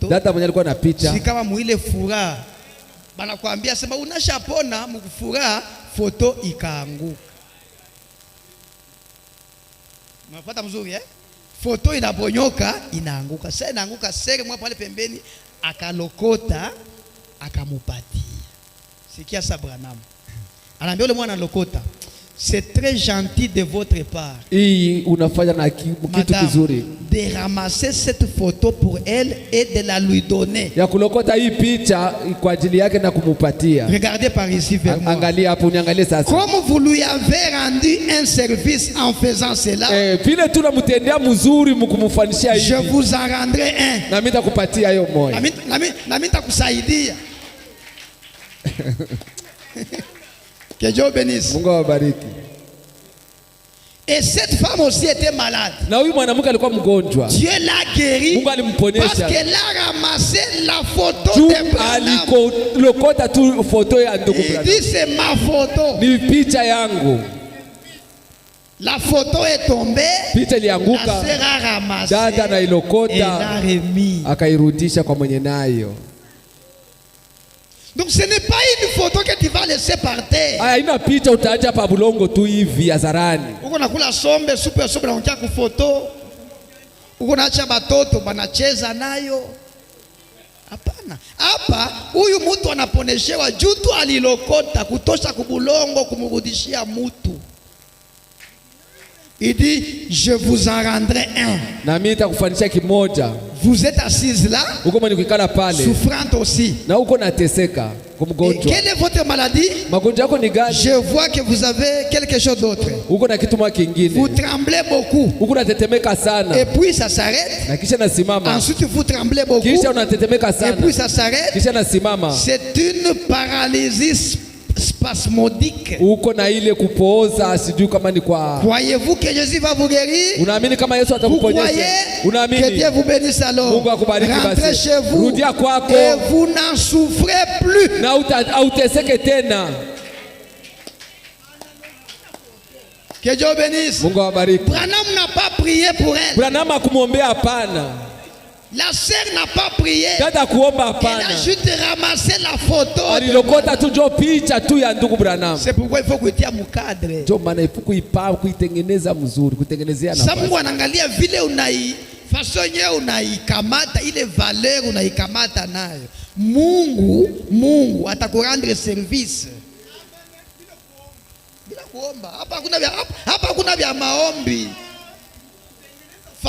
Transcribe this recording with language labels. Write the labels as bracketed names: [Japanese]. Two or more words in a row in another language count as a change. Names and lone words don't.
[Swahili] dada mwenye alikuwa na picha, si kama muile furaha, banakuambia sema unashapona, mkufuraha photo ikaanguka. Unapata mzuri eh? Photo inaponyoka inaanguka. Sasa inaanguka, sere mwa pale pembeni akalokota akamupatia. Sikia sa Branham. Anaambia yule mwana lokota, [French] c'est très gentil de votre part. [Swahili] Hii unafanya na kitu kizuri. [French] De ramasser cette photo pour elle et de la lui donner. [Swahili] Ya kulokota hii picha kwa ajili yake na kumupatia. [French] Regardez par ici vers moi. [Swahili] Angalia hapo, niangalie sasa. [French] Comme vous lui avez rendu un service en faisant cela. [Swahili] Vile tunamtendea mzuri mkumfanishia hivi. [French] Je vous en rendrai un. [Swahili] Na mimi nitakupatia hiyo moja. Na mimi nitakusaidia. [French] Que Dieu bénisse. [Swahili] Mungu awabariki. [French] Et cette femme aussi était malade. [Swahili] Na huyu mwanamke alikuwa mgonjwa. [French] Dieu l'a guérie. [Swahili] Mungu alimponyesha. [French] Parce qu'elle a ramassé la photo de Branham. [Swahili] Alikokota tu photo ya ndugu Branham. [French] Il dit c'est ma photo. [Swahili] Ni picha yangu. [French] La photo est tombée. [Swahili] Picha ilianguka. [French] La sœur a ramassé. [Swahili] Dada na ilokota. [French] Et l'a remis. [Swahili] Akairudisha kwa mwenye nayo. [French] Donc ce n'est pas une photo que tu vas laisser par terre. [Swahili] Haina picha utaacha pa bulongo tu hivi hadharani. Uko nakula sombe, supu ya sombe na unataka kufoto. Uko naacha batoto banacheza nayo. Hapana. Hapa huyu mtu anaponeshewa juu tu alilokota kutosha kubulongo kumrudishia mtu. [French] Il dit je vous en rendrai un. [Swahili] Na mimi nitakufanisha kimoja. [French] Vous êtes assise là, [Swahili] uko mwenye kukala pale, [French] souffrante aussi. [Swahili] Na uko nateseka kumgonjwa. [French] Quelle est votre maladie? [Swahili] Magonjwa yako ni gani? [French] Je vois que vous avez quelque chose d'autre. [Swahili] Uko na kitu mwa kingine. [French] Vous tremblez beaucoup. [Swahili] Uko natetemeka sana. [French] Et puis ça s'arrête. [Swahili] Na kisha nasimama. [French] Ensuite vous tremblez beaucoup. [Swahili] Kisha unatetemeka sana. [French] Et puis ça s'arrête. [Swahili] Kisha nasimama. [French] C'est une paralysie spasmodique. [Swahili] Uko na ile kupooza, sijui kama ni kwa. [French] Croyez-vous que Jésus va vous guérir? [Swahili] Unaamini kama Yesu atakuponyesha? Unaamini? [French] Que Dieu vous bénisse alors. [Swahili] Mungu akubariki basi. [French] Rentrez chez vous. [Swahili] Rudia kwako. [French] Et vous n'en souffrez plus. [Swahili] Na uteseke tena. [French] Que Dieu bénisse. [Swahili] Mungu awabariki. [French] Branham n'a pas prié pour elle. [Swahili] Branham akumwombea hapana. [French] La sœur n'a pas prié. [Swahili] Dada kuomba hapana. [French] Elle a juste ramassé la photo. [Swahili] Alilokota tu jo picha tu ya ndugu Branham. [French] C'est pourquoi il faut [Swahili] kuitia mukadre. Jo maana ifu kuipaa kuitengeneza mzuri, kuitengenezea nafasi. Sasa Mungu anaangalia vile façon yenyewe unaikamata ile valeur unaikamata nayo. Mungu atakurendre service. Bila kuomba. Hapa hakuna vya maombi.